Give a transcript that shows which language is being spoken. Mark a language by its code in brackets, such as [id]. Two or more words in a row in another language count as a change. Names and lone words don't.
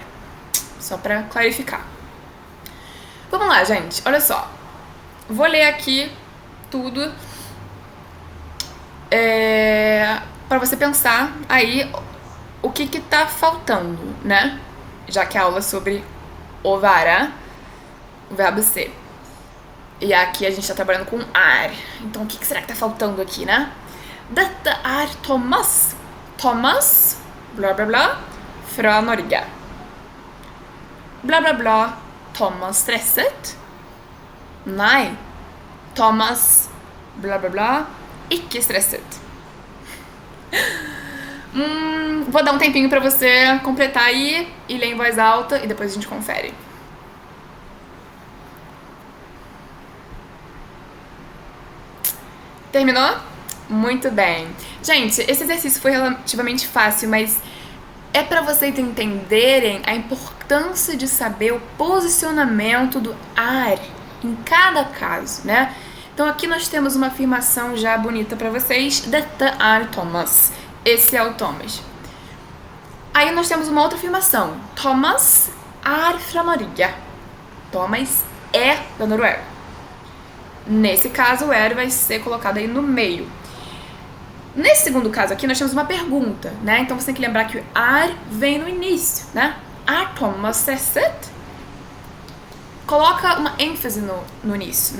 [pt] Só para clarificar. Vamos lá, gente. Olha só. Vou ler aqui tudo. Para você pensar aí o que tá faltando, né? Já que a aula é sobre [no] å være, [pt] o verbo ser. E aqui a gente tá trabalhando com ar. Então o que será que tá faltando aqui, né? [no] Dette er Thomas. Thomas, blá blá blá, fra Norge. Blá blá blá, Thomas stresset? Nei. Thomas, blá blá blá, ikke stresset. [pt] Vou dar um tempinho pra você completar aí e ler em voz alta e depois a gente confere. Terminou? Muito bem. Gente, esse exercício foi relativamente fácil, mas é pra vocês entenderem a importância de saber o posicionamento do ar em cada caso, né? Então aqui nós temos uma afirmação já bonita pra vocês. [no] Dette er [pt] Thomas. Esse é o Thomas. Aí nós temos uma outra afirmação. Thomas [no] er fra Norge. [pt] Thomas é da Noruega. Nesse caso, o er vai ser colocado aí no meio. Nesse segundo caso aqui, nós temos uma pergunta, né? Então você tem que lembrar que o er vem no início, né? [no] Er Thomas stresset? [pt] Coloca uma ênfase no início, né?